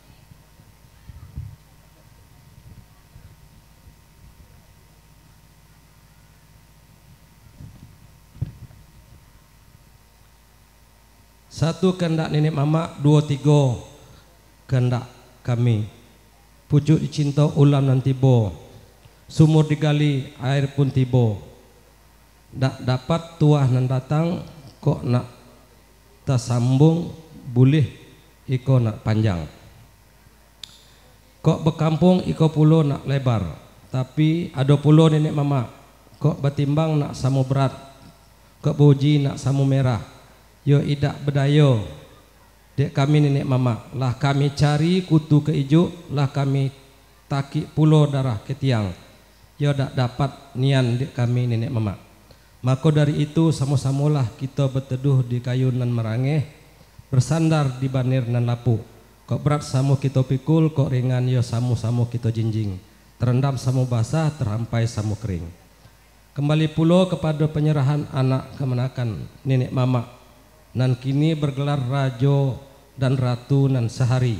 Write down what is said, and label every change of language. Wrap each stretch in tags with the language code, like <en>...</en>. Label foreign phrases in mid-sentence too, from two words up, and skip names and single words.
<min>Satu kehendak nenek mama, 2 3 kehendak kami. Pucuk dicinta ulam dan tiba, sumur digali air pun tiba. Dak dapat tuah nan datang, kok nak tersambung boleh iko nak panjang. Kok berkampung iko pulau nak lebar, tapi ada pulau nenek mama. Kok bertimbang nak samu berat, kok boji nak samu merah. Yo idak bedayo dek kami nenek mama, lah kami cari kutu ke ijo, lah kami taki pulo darah ketiang. Yo dak dapat nian di kami nenek mama. Maka dari itu sama-samalah kita berteduh di kayu nan merangeh, bersandar di banir nan lapu. Kok berat samu kita pikul, kok ringan yo samu-samu kita jinjing. Terendam samu basah, terhampai samu kering. Kembali pulo kepada penyerahan anak kemenakan nenek mama. Nan kini bergelar rajo dan ratu nan sehari.</min>